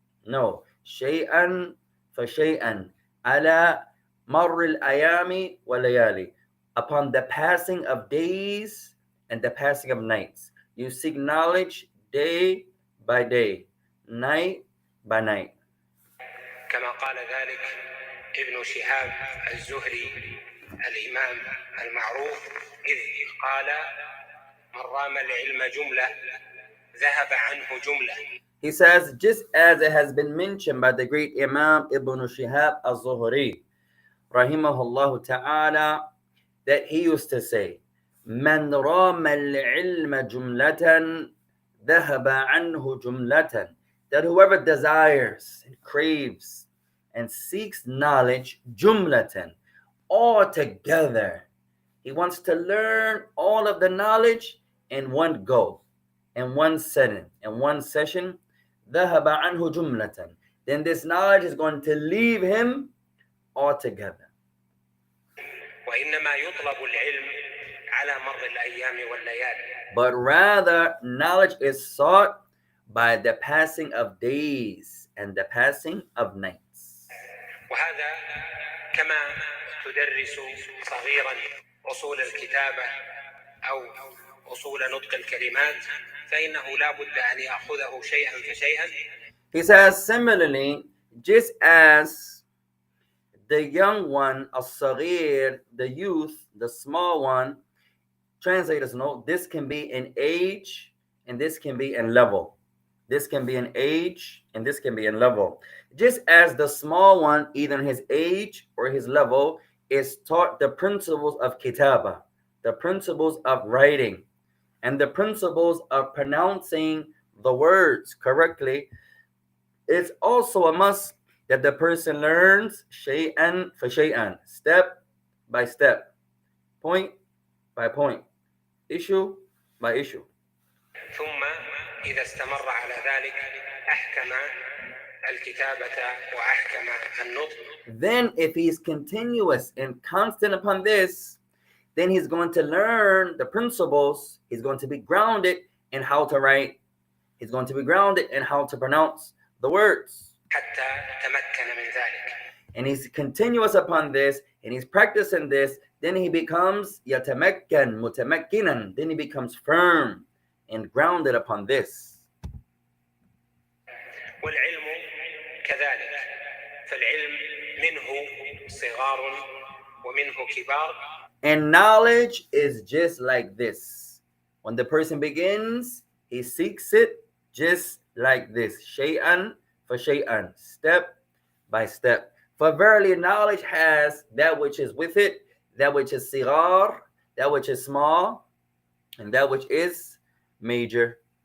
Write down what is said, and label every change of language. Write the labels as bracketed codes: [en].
[en] No, shay'an for shay'an, [ar] ala marr al-ayami wa layali, [en] upon the passing of days and the passing of nights. You seek knowledge day by day, night by night. [ar] كما قال ذلك ابن شهاب الزهري الإمام المعروف إذ قال: من رام العلم جملة ذهب عنه جملة. [en] He says, just as it has been mentioned by the great Imam Ibn Shihab al-Zuhri, rahimahullah ta'ala, that he used to say, [ar] من رام العلم جملة ذهب عنه جملة, [en] that whoever desires and craves and seeks knowledge jumlatan, all together, he wants to learn all of the knowledge in one go, in one setting, in one session, [ar] ذهب عنه جملة, [en] then this knowledge is going to leave him altogether. [ar] وإنما يطلب العلم على مر الأيام والليالي. [en] But rather, knowledge is sought by the passing of days and the passing of nights. [ar] وهذا كما تدرس صغيرا أصول الكتابة أو أصول نطق الكلمات فإنه لا بد أن يأخذه شيئا فشيئا. [en] He says, similarly, just as the young one, as-saghir, the youth, the small one, translators note, this can be in age and this can be in level. This can be in age and this can be in level. Just as the small one, either in his age or his level, is taught the principles of kitaba, the principles of writing, and the principles of pronouncing the words correctly, it's also a must that the person learns shay'an for shay'an, step by step, point by point, issue by issue. [ar] ثم إذا استمر على ذلك أحكم الكتابة وأحكم النطق. [en] Then if he's continuous and constant upon this, then he's going to learn the principles. He's going to be grounded in how to write. He's going to be grounded in how to pronounce the words. [ar] حتى تمكن من ذلك. [en] And he's continuous upon this, and he's practicing this, then he becomes yatamakkan, mutamakkinan, then he becomes firm and grounded upon this. [ar] والعلم كذلك، فالعلم منه صغار ومنه كبار. [en] And knowledge is just like this. When the person begins, he seeks it just like this, shay'an for shay'an, step by step. For verily knowledge has that which is with it, that which is sigar, that which is small, and that which is major.